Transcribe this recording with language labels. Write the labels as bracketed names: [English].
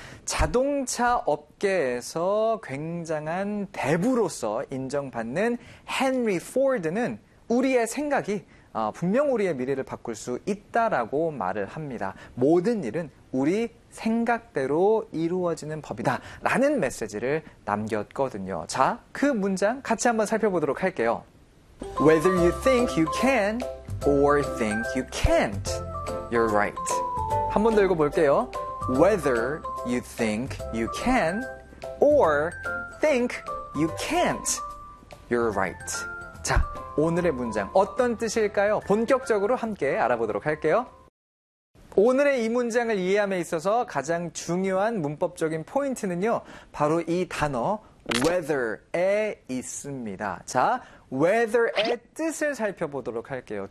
[Korean] 자동차 업계에서 굉장한 대부로서 인정받는 헨리 포드는 우리의 생각이 분명 우리의 미래를 바꿀 수 있다라고 말을 합니다. 모든 일은 우리 생각대로 이루어지는 법이다 라는 메시지를 남겼거든요. 자, 그 문장 같이 한번 살펴보도록 할게요. [English] Whether you think you can or think you can't, you're right. [Korean] 한 번 더 읽어볼게요. [English] Whether you think you can or think you can't, you're right. [Korean] 자, 오늘의 문장 어떤 뜻일까요? 본격적으로 함께 알아보도록 할게요. 오늘의 이 문장을 이해함에 있어서 가장 중요한 문법적인 포인트는요, 바로 이 단어 whether에 있습니다. 자, whether의 뜻을 살펴보도록 할게요.